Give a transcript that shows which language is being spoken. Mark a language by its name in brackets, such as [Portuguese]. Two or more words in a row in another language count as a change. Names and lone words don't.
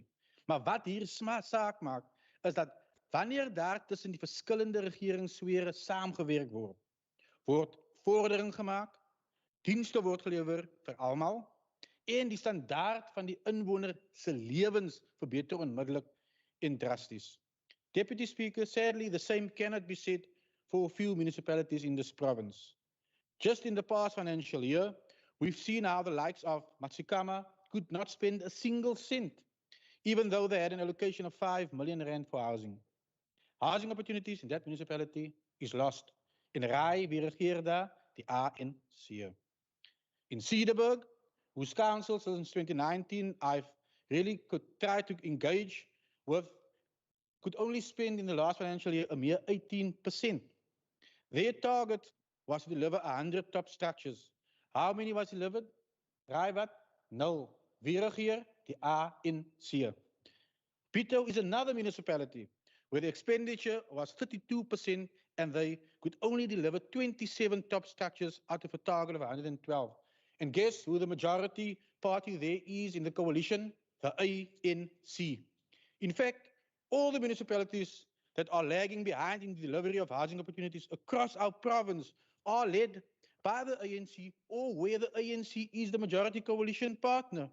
[Afrikaans] Maar wat hier saak maak, is dat wanneer daar tussen die verskillende regeringssfere saamgewerk word vordering gemaak, dienste word gelewer vir almal en die standaard van die inwoner se lewens verbeter onmiddellik en drasties. [English] Deputy Speaker, sadly the same cannot be said for a few municipalities in this province. Just in the past financial year, we've seen how the likes of Matsikama could not spend a single cent, even though they had an allocation of 5 million rand for housing. Housing opportunities in that municipality is lost. [Afrikaans] In Rai, wie regeer daar? Die ANC. [English] In Cedarburg, whose council since 2019 I've really tried to engage with, could only spend in the last financial year a mere 18%. Their target was to deliver 100 top structures. How many was delivered? [Afrikaans] Rai wat? No. Wie regeer? Die ANC. [English] Pito is another municipality where the expenditure was 32% and they could only deliver 27 top structures out of a target of 112. And guess who the majority party there is in the coalition? The ANC. In fact, all the municipalities that are lagging behind in the delivery of housing opportunities across our province are led by the ANC or where the ANC is the majority coalition partner.